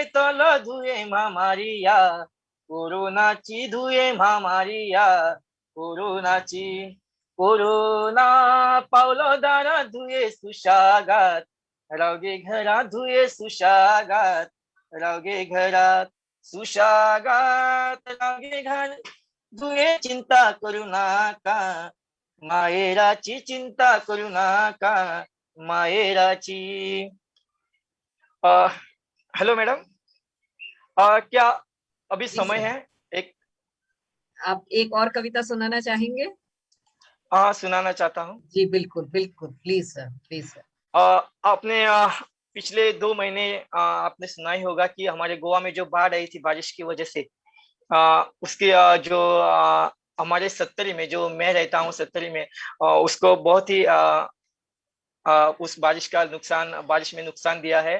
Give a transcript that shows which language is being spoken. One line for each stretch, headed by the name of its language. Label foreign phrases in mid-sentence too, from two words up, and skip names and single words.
Konkani: तलो धुये महामारिया, कोरोनाची धुये महामारिया, कोरोनाची कोरोना पावलो दारा धुये सुशागात, रावगे घरात धुये सुशागात, रावगे घरात सुशागात, रावगे घर धुये चिंता करू नका, मायेराची चिंता करू नका, मायेराची।
Hindi: हेलो मैडम, क्या अभी जी समय सर। है? एक आप एक और कविता सुनाना चाहेंगे? हाँ, सुनाना चाहता हूँ। जी बिल्कुल बिल्कुल,
English: please sir, please sir.
Hindi: आपने पिछले 2 महीने आपने सुना ही होगा कि हमारे गोवा में जो बाढ़ आई थी बारिश की वजह से, उसके जो हमारे सत्तरी में जो मैं रहता हूँ सत्तरी में, उसको बहुत ही उस बारिश का नुकसान, बारिश में नुकसान दिया है।